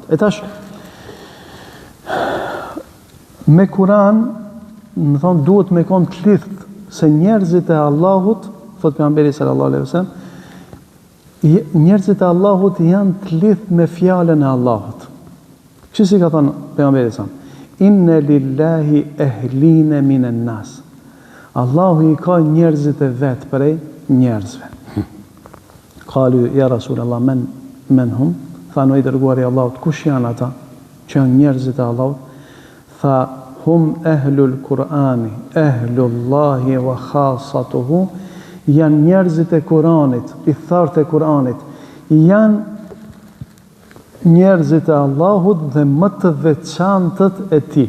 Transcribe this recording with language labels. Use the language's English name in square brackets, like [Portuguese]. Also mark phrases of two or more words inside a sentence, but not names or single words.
[Albanian] E tash me Kur'an, më thonë, duhet me konë të lidhë se njerëzit e Allahut, thot pejgamberi [Arabic] صلى الله عليه وسلم, [Albanian] njerëzit e Allahut janë të lidhë me fjalën e Allahut. Kështu si ka thonë pejgamberi [Arabic] صلى الله إن لله أهلين من الناس. [Albanian] Allahu I ka njerëzit e vetë prej njerëzve. [Arabic] قالوا يا رسول الله من هم? [Albanian] Tha në I dërguari Allahut, kush janë ata që janë njerëzit e Allahut? Tha, [Arabic] هم أهل القرآن أهل الله وخاصته, [Albanian] janë njerëzit e Kur'anit, I thartë e Kur'anit, janë njerëzit e Allahut dhe më të veçantët e ti.